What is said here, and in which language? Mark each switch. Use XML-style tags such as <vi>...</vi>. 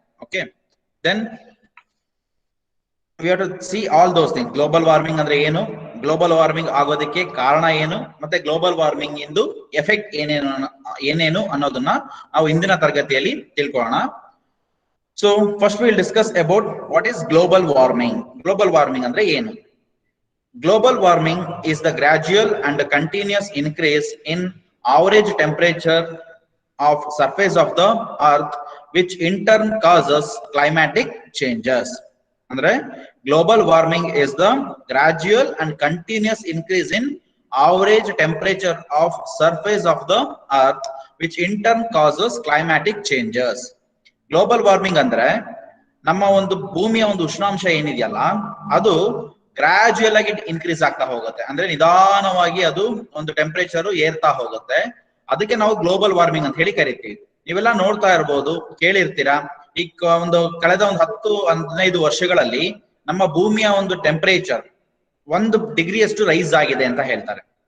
<en>Okay, then we have to see all those things.</en> <kn>Global warming ಅಂದ್ರೆ ಏನು, global warming ಆಗೋದಕ್ಕೆ ಕಾರಣ ಏನು, ಮತ್ತೆ ಗ್ಲೋಬಲ್ ವಾರ್ಮಿಂಗ್ ಇಂದು ಎಫೆಕ್ಟ್ ಏನೇನು ಅನ್ನೋದನ್ನ ನಾವು ಇಂದಿನ ತರಗತಿಯಲ್ಲಿ ತಿಳ್ಕೊಳ್ಳೋಣ.</kn> <en>So first will discuss about what is global warming.</en> <kn>Global warming ಅಂದ್ರೆ ಏನು?</kn> <en>Global warming is the gradual and continuous increase in average temperature of surface of the earth, which in turn causes climatic changes. Andre global warming is the gradual and continuous increase in average temperature of surface of the earth, which in turn causes climatic changes.</en> <kn>Global warming andre ನಮ್ಮ ಒಂದು ಭೂಮಿಯ ಒಂದು ಉಷ್ಣಾಂಶ ಏನಿದೆಯಲ್ಲ, ಅದು gradual ಆಗಿ increase ಆಗ್ತಾ ಹೋಗುತ್ತೆ. ಅಂದ್ರೆ ನಿಧಾನವಾಗಿ ಅದು ಒಂದು ಟೆಂಪರೇಚರ್ ಏರ್ತಾ ಹೋಗುತ್ತೆ. ಅದಕ್ಕೆ ನಾವು ಗ್ಲೋಬಲ್ ವಾರ್ಮಿಂಗ್ ಅಂತ ಹೇಳಿ ಕರಿತೀವಿ. ನೀವೆಲ್ಲ ನೋಡ್ತಾ ಇರ್ಬೋದು, ಕೇಳಿರ್ತೀರಾ, ಈಗ ಒಂದು ಕಳೆದ ಒಂದು 10-15 ವರ್ಷಗಳಲ್ಲಿ ನಮ್ಮ ಭೂಮಿಯ ಒಂದು ಟೆಂಪರೇಚರ್ 1 ಡಿಗ್ರಿಯಷ್ಟು ರೈಸ್ ಆಗಿದೆ ಅಂತ ಹೇಳ್ತಾರೆ.</kn>